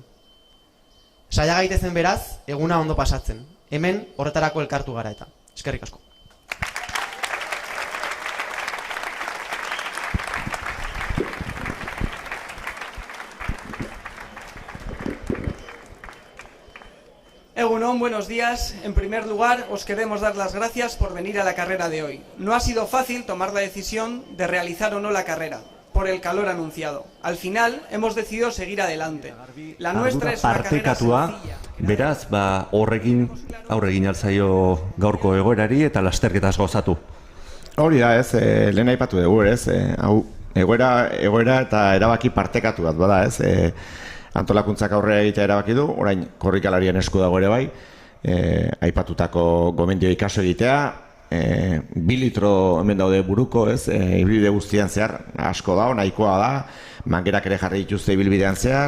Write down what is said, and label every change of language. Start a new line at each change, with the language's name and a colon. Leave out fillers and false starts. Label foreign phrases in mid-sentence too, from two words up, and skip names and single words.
Basque: Saia gaitezen beraz, eguna ondo pasatzen. Hemen horretarako elkartu gara eta. Eskerrik asko. Egunon,
Spanish: buenos días. En primer lugar, os queremos dar las gracias por venir a la carrera de hoy. No ha sido fácil tomar la decisión de realizar o no la carrera, por el calor anunciado. Al final, hemos decidido seguir adelante. La nuestra es una carrera sencilla.
Basque: Beraz, horrekin aurregin alzaio gaurko egoerari eta lasterketaz gozatu. Hori da, ez, lehen aipatu dugu, ez, hau, egoera eta erabaki partekatu bat bada, ez, antolakuntzak aurrera egitea erabaki du, orain korrikalarien esku dago ere bai, aipatutako gomendioei kaso egitea, 2 litro hemen daude buruko, ez, ibilbide guztian zehar, asko da, nahikoa da, mangerak ere jarri dituzte ibilbidean zehar.